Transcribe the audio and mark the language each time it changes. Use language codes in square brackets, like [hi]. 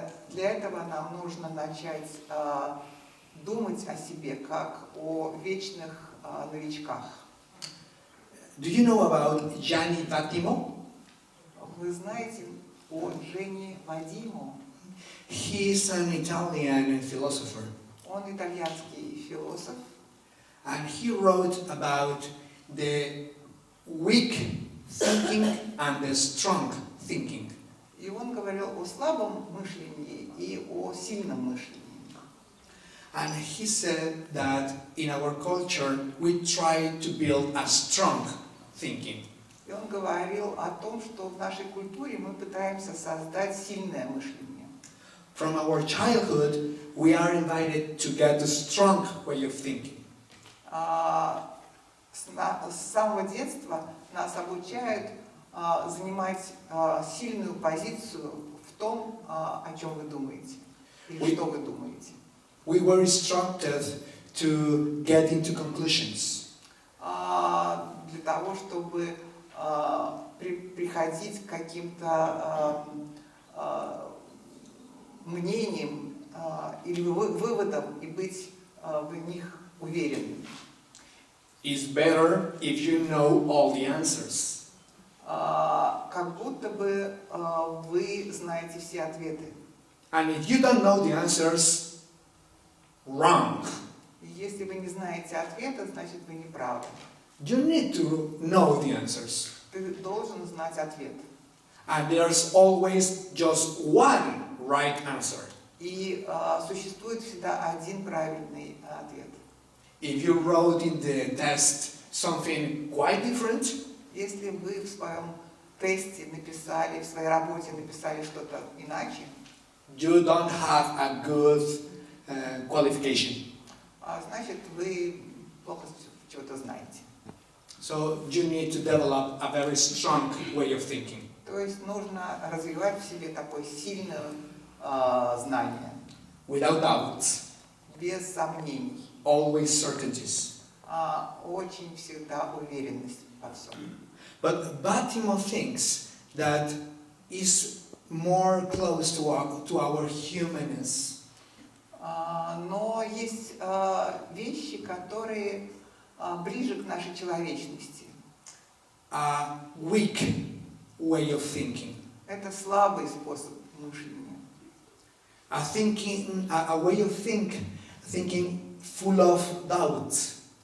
[ru] Для этого нам нужно начать думать о себе как о вечных новичках. [en] Do you know about Gianni Vattimo? [ru] Вы знаете о Дженни Вадимо? [en] He is an Italian philosopher, [ru] Он итальянский философ. [en] and he wrote about the weak thinking and the strong thinking. [ru] И он говорил о слабом мышлении и о сильном мышлении. [en] And he said that in our culture we try to build a strong thinking. [ru] И он говорил о том, что в нашей культуре мы пытаемся создать сильное мышление. [en] From our childhood, we are invited to get a strong way of thinking. [ru] С самого детства нас обучают занимать сильную позицию в том, о чем вы думаете, или что вы думаете. [en] We were instructed to get into conclusions. [ru] Для того, чтобы приходить к каким-то мнениям или выводам и быть в них уверенным. [en] It's better if you know all the answers. [ru] Как будто бы вы знаете все ответы. [en] And if you don't know the answers, wrong. [ru] Если вы не знаете ответа, значит вы не правы. [en] You need to know the answers. [ru] Ты должен знать ответ. [en] And there's always just one right answer. [ru] И существует всегда один правильный ответ. [en] If you wrote in the test something quite different, [ru] Если вы в своем тесте написали, в своей работе написали что-то иначе, [en] you don't have a good qualification. [ru] Значит, вы плохо чего-то знаете. [en] So you need to develop a very strong way of thinking. [ru] То есть нужно развивать в себе такое сильное знание, [en] Without doubts, [ru] без сомнений, [en] always certainties. [ru] очень всегда уверенность во всем. [en] But Batimo thinks that is more close to our humanness. [ru] Но есть вещи, которые ближе к нашей человечности. [en] A weak way of thinking. [ru] Это слабый способ мышления. [en] A way of thinking full of doubts.